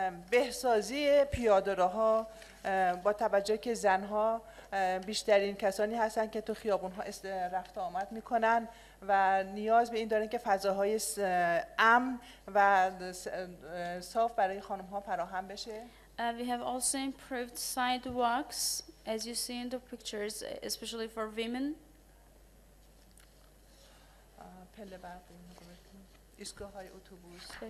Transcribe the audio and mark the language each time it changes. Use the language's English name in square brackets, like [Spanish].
[Persian] بهسازی پیاده‌روها با توجه که زنها بیشترین کسانی هستند که تو خیابون‌ها رفت آمد میکنن و نیاز به این دارن که فضاهای امن و صاف برای خانم‌ها فراهم بشه. [English] We have also improved sidewalks, as you see in the pictures, especially for women. [Persian] پله برقی، ایستگاه‌های اتوبوس.